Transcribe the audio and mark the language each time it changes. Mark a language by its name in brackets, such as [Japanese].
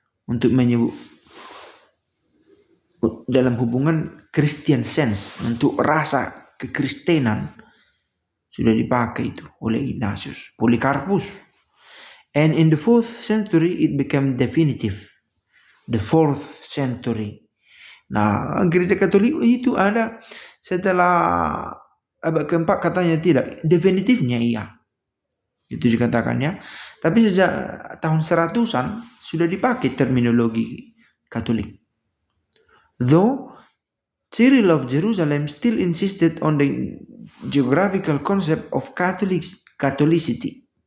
[Indonesian] untuk menyebut dalam hubungan Christian sense, untuk rasa kekristenan sudah dipakai itu oleh Ignatius, Polycarpus. [English] And in the 4th century it became definitive. The 4th century. [Indonesian] Nah, gereja Katolik itu ada setelah abad keempat katanya tidak, definitifnya iya. Itu dikatakannya. Tapi sejak tahun 100-an sudah dipakai terminologi Katolik. [English] Though Cyril of Jerusalem still insisted on the geographical concept of Catholicity.